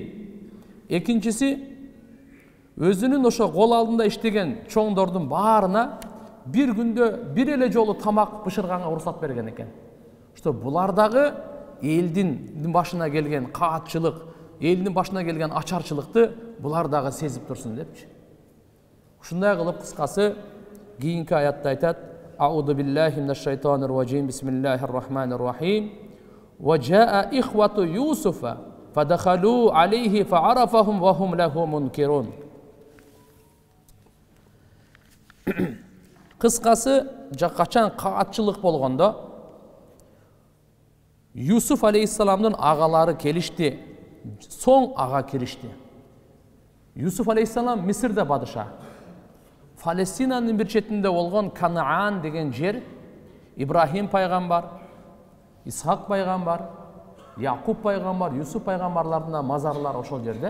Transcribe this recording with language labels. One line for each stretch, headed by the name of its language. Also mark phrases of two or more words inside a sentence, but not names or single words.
Kyrgyz: Экинчиси, өзүнүн ошо кол алдында иштеген чоңдордун баарына бир күндө бир эле жолу тамак бышырганга уруксат берген экен. Что булар дагы элдин башына келген каатчылык, элдин башына келген ачарчылыкты булар дагы сезип турсун депчи. Ушундай кылып кыскасы кийинки аятта айтат:
Arabic: أعوذ بالله من الشيطان الرجيم بسم الله الرحمن الرحيم. وجاء إخوة يوسف فدخلوا عليه فعرفهم وهم له منكرون.
Kyrgyz: Кыскасы, качан каатчылык болгондо Юсуф алейхиссаламдын агалары келишти, соң ага киришти. Юсуф алейхиссалам Мисирде бадыша. Палестинанын бир четинде болгон Канаан деген жер, Ибрахим пайгамбар, Исхак пайгамбар, Якуб пайгамбар, Юсуф пайгамбарлардын мазарлары ошол жерде.